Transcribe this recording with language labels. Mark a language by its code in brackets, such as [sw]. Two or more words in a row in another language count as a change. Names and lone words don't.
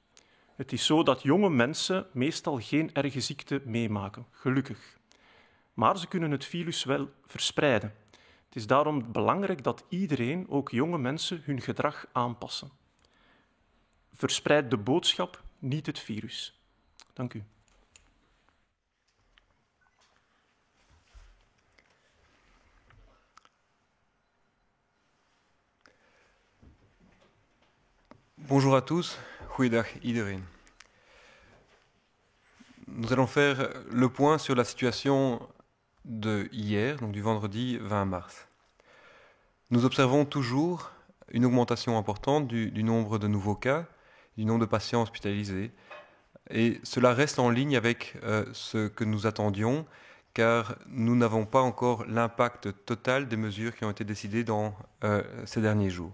[nl] Het is zo dat jonge mensen meestal geen erge ziekte meemaken, gelukkig. Maar ze kunnen het virus wel verspreiden. Het is daarom belangrijk dat iedereen, ook jonge mensen, hun gedrag aanpassen. Verspreid de boodschap, niet het virus. Dank u. [fr] Bonjour à tous, [nl] goeiedag iedereen. [fr] Nous allons faire le point sur la situation de hier, donc du vendredi 20 mars. Nous observons toujours une augmentation importante du nombre de nouveaux cas, du nombre de patients hospitalisés, et cela reste en ligne avec ce que nous attendions, car nous n'avons pas encore l'impact total des mesures qui ont été décidées dans ces derniers jours.